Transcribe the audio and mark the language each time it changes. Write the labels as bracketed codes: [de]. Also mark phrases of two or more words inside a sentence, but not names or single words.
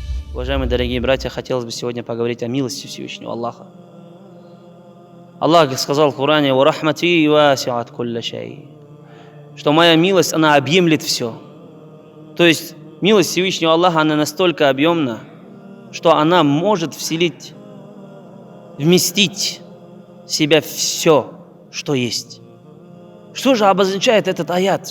[ru] Уважаемые дорогие братья, хотелось бы сегодня поговорить о милости Всевышнего Аллаха. Аллах сказал в Коране: [ar] «ورحمتي وسعت كل شيء», [ru] что моя милость, она объемлет все. То есть милость Всевышнего Аллаха, она настолько объемна, что она может вместить в себя все, что есть. Что же обозначает этот аят?